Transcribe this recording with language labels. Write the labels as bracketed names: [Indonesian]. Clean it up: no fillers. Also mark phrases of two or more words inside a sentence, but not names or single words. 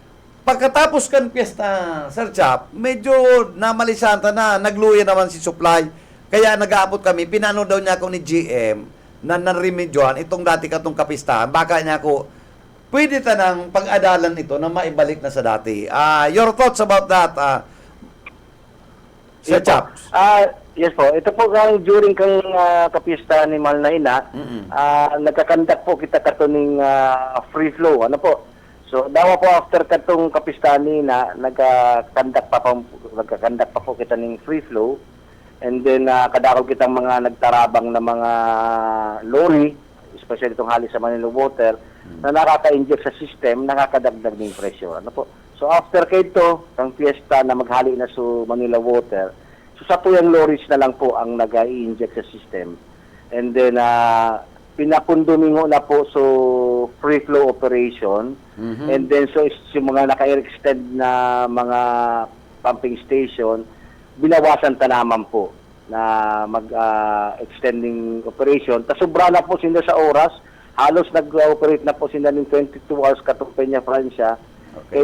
[Bikol] Pagkatapos kan piyesta, Sir Chap, medyo namalisanta na, nagluya naman si supply. Kaya nag-aabot kami, pinano daw niya ako ni GM na narimedyohan itong dati katong kapistahan. Baka niya ako, pwede tanang pag-adalan ito na maibalik na sa dati. [English] Your thoughts about that, Sir Yes [Bikol] po. Chap? Yes po. Ito po during kang kapista ni Malnaina, nagkakandak po kita katuning [English] free flow. [Bikol] Ano po? So, dawa po after katong kapista ni na nagkakandak pa po kita ning [English] free flow. And then [Bikol] kadako kitang mga nagtarabang na mga lorry, especially itong halis sa Manila Water, na nakaka-inject sa system, nakakadagdag ng pressure. Ano po? So after kito, ang fiesta na maghali na sa [English] Manila Water, [Bikol] so sa tuyang lorries na lang po ang nag-i-inject sa system. [English] And then [Bikol] pinapundumingo na po so [English] free flow operation. And then [Bikol] so yung mga naka-extend na mga [English] pumping station, [Bikol] binawasan ta naman po na mag-extending operation. Tasubra na po sila sa oras. Halos nag-operate na po sila ng 22 hours katong Peña Francia. Okay.